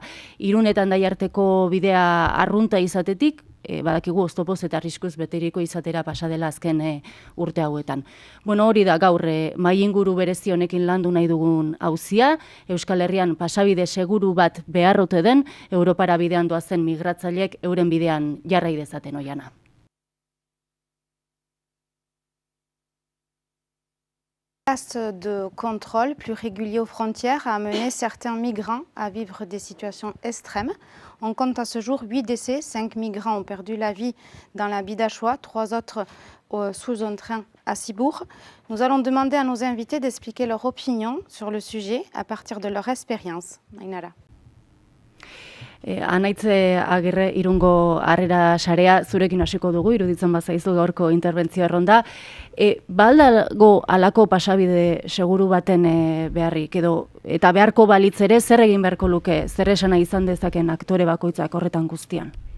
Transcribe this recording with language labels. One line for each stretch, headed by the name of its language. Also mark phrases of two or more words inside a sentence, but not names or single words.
Basque: Irunetan Daiarteko bidea arrunta izatetik, badakigu oztopoz eta arriskuz beteriko izatera pasa dela azken urte hauetan. Hori da gaur mahai inguru berezi honekin landu nahi dugun auzia, Euskal Herrian pasabide seguru bat beharrote den, Europara bidean doazen migratzaileek euren bidean jarrai dezaten oiana.
French: De contrôle plus régulier aux frontières a amené certains migrants à vivre des situations extrêmes. On compte à ce jour 8 décès, 5 migrants ont perdu la vie dans la Bidachois, 3 autres sous un train à Cibourg. Nous allons demander à nos invités d'expliquer leur opinion sur le sujet à partir de leur expérience.
Basque: Ainara. Anaitze Agirre Irungo Harrera Sarea zurekin hasiko dugu, iruditzen bazaizu gaurko interbentzio erronda. Baldago halako pasabide seguru baten beharrik edo eta beharko balitz ere zer egin beharko luke, zer esana izan dezaken aktore bakoitzak horretan guztian?